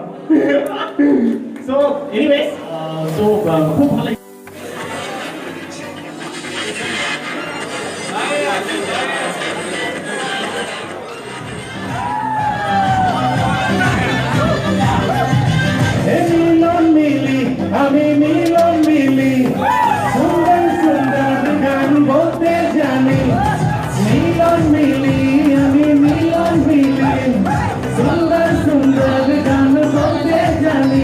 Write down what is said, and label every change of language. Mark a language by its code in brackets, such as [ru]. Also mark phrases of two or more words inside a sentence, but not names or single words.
[as] চ' এনিৱেজ খুব ভাল লাগিছে। [bn] মিলন মিলি আমি মিলন মিলি সুন্দর সুন্দর গান বলতে জানি। মিলন মিলি আমি মিলন মিলি সুন্দর সুন্দর গান বলতে জানি।